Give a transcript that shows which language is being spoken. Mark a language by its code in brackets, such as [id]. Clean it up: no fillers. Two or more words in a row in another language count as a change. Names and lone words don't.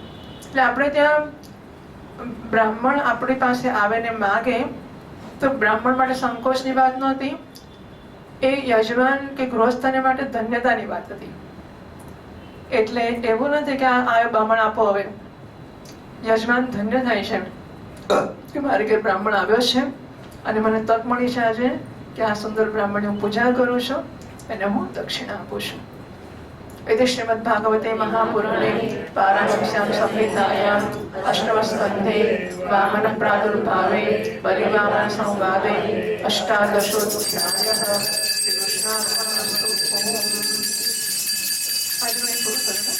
[gu] એટલે આપણે ત્યાં બ્રાહ્મણ આપણી પાસે આવે ને માગે તો બ્રાહ્મણ માટે સંકોચની વાત નહોતી, એ યજમાન કે ગૃહસ્થને માટે ધન્યતાની વાત હતી. એટલે એવું નથી કે આ બ્રાહ્મણ આપો, હવે યજમાન ધન્ય થાય છે કે મારે ઘેર બ્રાહ્મણ આવ્યો છે અને મને તક મળી છે આજે કે આ સુંદર બ્રાહ્મણની હું પૂજા કરું છું અને હું દક્ષિણા આપું છું. [sa] इति श्रीमद्भागवते महापुराणे पारमहंस्यां संहितायां अष्टमस्कन्धे वामन प्रादुर्भावे बलिवामन संवादे अष्टादशोऽध्यायः। [gu] श्रीकृष्णार्पणमस्तु। આજનું એ પૂરું થયું.